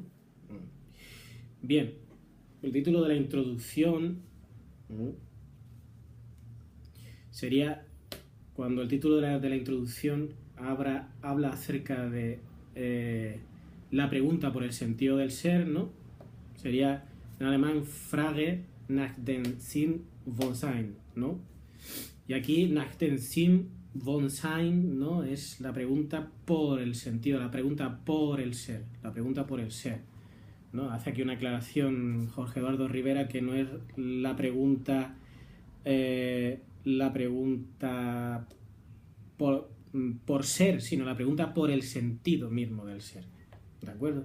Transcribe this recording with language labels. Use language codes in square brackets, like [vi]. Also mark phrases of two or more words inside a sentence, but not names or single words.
[es] Bien, el título de la introducción sería, cuando el título de la introducción habla acerca de la pregunta por el sentido del ser, ¿no? Sería en alemán [de] Frage nach dem Sinn von Sein, [es] ¿no? Y aquí [de] nach dem Sinn von Sein, [es] ¿no? Es la pregunta por el sentido, la pregunta por el ser, la pregunta por el ser, ¿no? Hace aquí una aclaración Jorge Eduardo Rivera, que no es la pregunta por ser, sino la pregunta por el sentido mismo del ser, ¿de acuerdo?